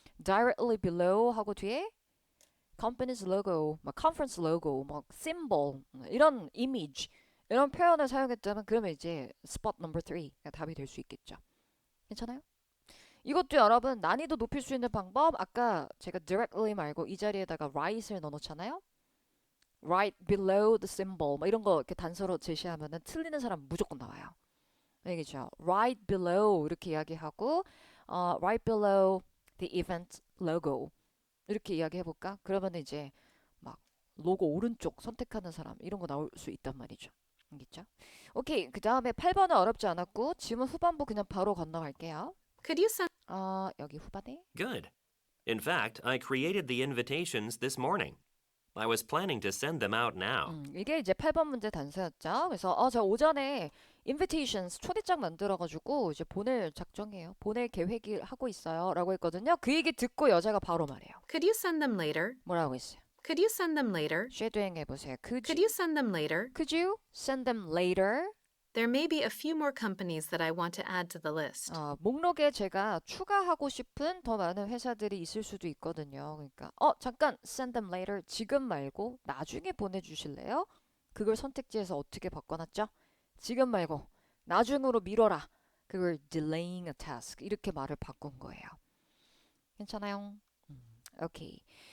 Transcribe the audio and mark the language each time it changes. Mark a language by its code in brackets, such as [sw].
[ko] directly below 하고 뒤에 [en] company's logo, [ko] 막 [en] conference logo, [ko] 막 symbol 이런 image 이런 표현을 사용했다면 그러면 이제 spot number 3가 답이 될 수 있겠죠. 괜찮아요? 이것도 여러분 난이도 높일 수 있는 방법 아까 제가 directly 말고 이 자리에다가 right을 넣어놓잖아요. [en] right below the symbol [ko] 뭐 이런 거 이렇게 단서로 제시하면은 틀리는 사람 무조건 나와요. 알겠죠? right below 이렇게 이야기하고 [en] right below the event logo [ko] 이렇게 이야기해볼까? 그러면 이제 막 로고 오른쪽 선택하는 사람 이런 거 나올 수 있단 말이죠. 알겠죠? 오케이. 그 다음에 8번은 어렵지 않았고 지문 후반부 그냥 바로 건너갈게요. [en] Could you send [ko] 여기 후반에 [en] Good. In fact, I created the invitations this morning. I was planning to send them out now. [ko] 이게 이제 8번 문제 단서였죠. 그래서 저 오전에 invitations 초대장 만들어가지고 이제 보낼 작정이에요. 보낼 계획을 하고 있어요. 라고 했거든요. 그 얘기 듣고 여자가 바로 말해요. [en] Could you send them later? [ko] 뭐라고 했어요? [en] Could you send them later? [ko] 쉐도잉 해보세요. [en] Could you send them later? Could you send them later? There may be a few more companies that I want to add to the list. [ko] 목록에 제가 추가하고 싶은 더 많은 회사들이 있을 수도 있거든요. 그러니까 잠깐 [en] send them later [ko] 지금 말고 나중에 보내주실래요? 그걸 선택지에서 어떻게 바꿔놨죠? 지금 말고 나중으로 미뤄라. 그걸 [en] delaying a task [ko] 이렇게 말을 바꾼 거예요. 괜찮아요? 오케이.